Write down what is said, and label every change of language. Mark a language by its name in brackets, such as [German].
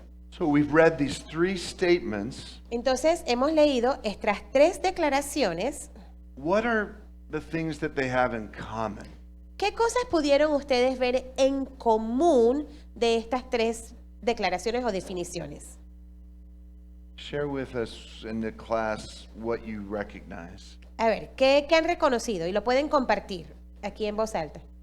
[English] So we've read these three statements. [Spanish] Entonces, hemos leído estas tres declaraciones. [English] What are the things that they have in common? [Spanish] ¿Qué cosas pudieron ustedes ver en común de estas tres declaraciones o definiciones? [English] Share with us in the class what you recognize. [Spanish] A ver, ¿qué han reconocido? Y lo pueden compartir aquí en voz alta.